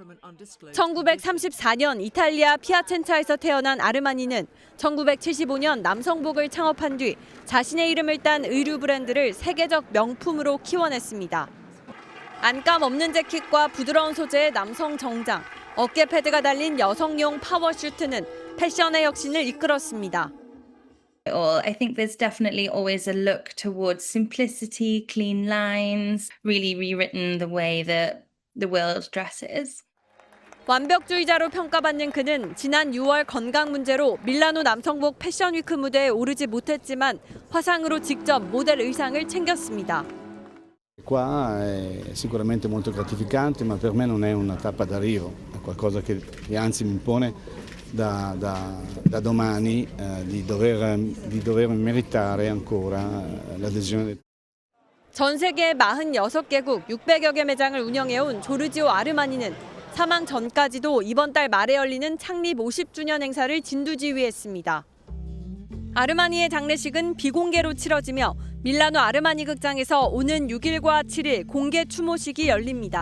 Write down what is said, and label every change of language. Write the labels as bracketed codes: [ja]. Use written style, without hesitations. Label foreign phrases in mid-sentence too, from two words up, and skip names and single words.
[ko] 1934년 이탈리아 피아첸차에서 태어난 아르마니는 1975년 남성복을 창업한 뒤 자신의 이름을 딴 의류 브랜드를 세계적 명품으로 키워냈습니다. 안감 없는 재킷과 부드러운 소재의 남성 정장, 어깨 패드가 달린 여성용 파워 슈트는 패션의 혁신을 이끌었습니다. [en] I think there's definitely always a look towards simplicity, clean lines, really rewritten the way that the world dresses. [ko] 완벽주의자로 평가받는 그는 지난 6월 건강 문제로 밀라노 남성복 패션위크 무대에 오르지 못했지만 화상으로 직접 모델 의상을 챙겼습니다. [it] Qua è sicuramente molto gratificante, ma per me non è una tappa d'arrivo, è qualcosa che anzi mi impone da domani di dover meritare ancora l'adesione. [ko] 전 세계 46개국 600여 개 매장을 운영해온 조르지오 아르마니는 사망 전까지도 이번 달 말에 열리는 창립 50주년 행사를 진두지휘했습니다. 아르마니의 장례식은 비공개로 치러지며 밀라노 아르마니 극장에서 오는 6일과 7일 공개 추모식이 열립니다.